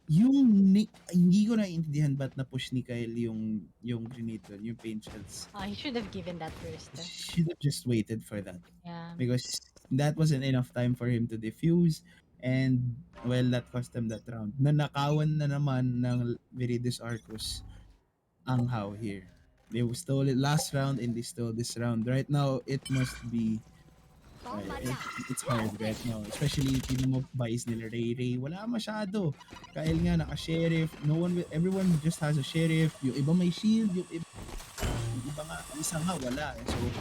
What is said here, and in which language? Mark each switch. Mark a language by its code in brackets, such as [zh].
[tl] Hindi ko naiintindihan ba't na-push ni Kyle yung grenade doon, yung paint shells. [en] He should have given that first. Should have just waited for that. Yeah. Because that wasn't enough time for him to defuse, and well, that cost them that round. [tl] Nanakawan na naman ng Viridis Arcus ang HAU here. [en] They stole it last round and they stole this round. Right now, it must be it's hard right now. [tl] Especially yung mo buys nila Ray. Wala masyado. Kyle nga naka-sheriff. [en] Everyone just has a sheriff. [tl] Yung iba may shield. Yung iba nga, isang nga wala. So,